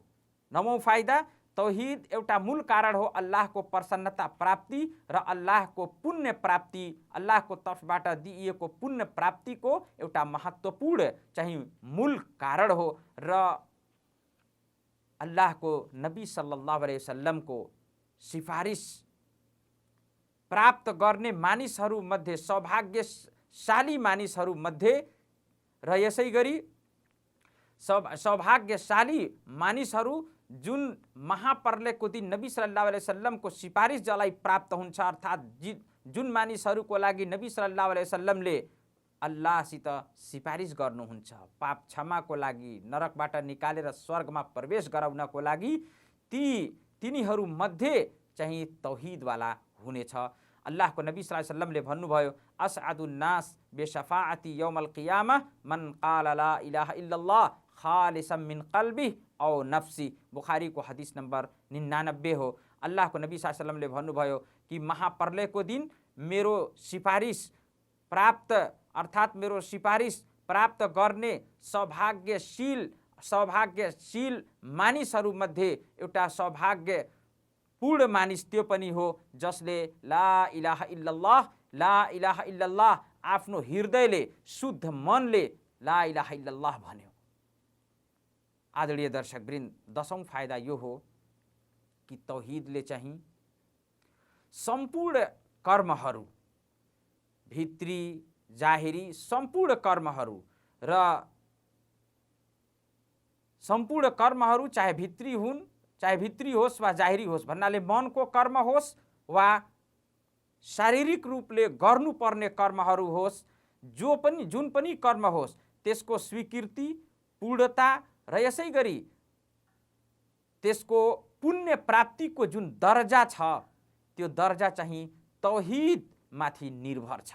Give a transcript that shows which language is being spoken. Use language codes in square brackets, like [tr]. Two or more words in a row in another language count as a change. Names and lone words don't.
[ne] नवौं फाइदा, तौहिद एउटा मूल कारण हो अल्लाहको प्रसन्नता प्राप्ति र अल्लाहको पुण्य प्राप्ति, अल्लाहको तर्फबाट दिइएको पुण्य प्राप्तिको एउटा महत्त्वपूर्ण चाहिँ मूल कारण हो र अल्लाहको नबी [ar] صلى الله عليه وسلم [ne] सिफारिस प्राप्त गर्ने मानिसहरू मध्ये सौभाग्यशाली मानिसहरू मध्ये र यसै गरी सौभाग्यशाली मानिसहरू जुन महाप्रलयको दिन नबी [ar] صلى الله عليه وسلم [ne] सिफारिस जसलाई प्राप्त हुन्छ, अर्थात् जुन मानिसहरूको लागि नबी [ar] صلى الله عليه وسلم [ne] अल्लाहसित सिफारिस गर्नुहुन्छ पाप क्षमाको लागि, नरकबाट निकालेर स्वर्गमा प्रवेश गराउनको लागि, तिनीहरू मध्ये चाहिँ तौहिदवाला हुनेछ। अल्लाहको नबी सल्लल्लाहु अलैहि वसल्लमले भन्नुभयो, [ar] أسعد الناس بشفاعتي يوم القيامة من قال لا إله إلا الله خالصا من قلبه أو نفسه. [ne] बुखारीको हदिस नम्बर 99 हो। अल्लाहको नबी [ar] صلى الله عليه وسلم [ne] भन्नुभयो कि महाप्रलयको दिन मेरो सिफारिस प्राप्त अर्थात् मेरो सिफारिस प्राप्त गर्ने सौभाग्यशील सौभाग्यशील मानिसहरूमध्ये एउटा सौभाग्यपूर्ण मानिस त्यो पनि हो जसले [ar] لا إله إلا الله [ne] आफ्नो हृदयले शुद्ध मनले [ar] لا إله إلا الله [ne] भन्यो। आदरणीय दर्शकवृन्द, 10औं फाइदा यो हो कि तौहिदले चाहिँ सम्पूर्ण कर्महरू, भित्री जाहिरी सम्पूर्ण कर्महरू र सम्पूर्ण कर्महरू चाहे भित्री होस् वा जाहिरी होस्, भन्नाले मनको कर्म होस् वा शारीरिक रूपले गर्नुपर्ने कर्महरू होस्, जुन पनि कर्म होस् त्यसको स्वीकृति, पूर्णता र यसै गरी त्यसको पुण्य प्राप्तिको जुन दर्जा छ त्यो दर्जा चाहिँ तौहिद माथि निर्भर छ।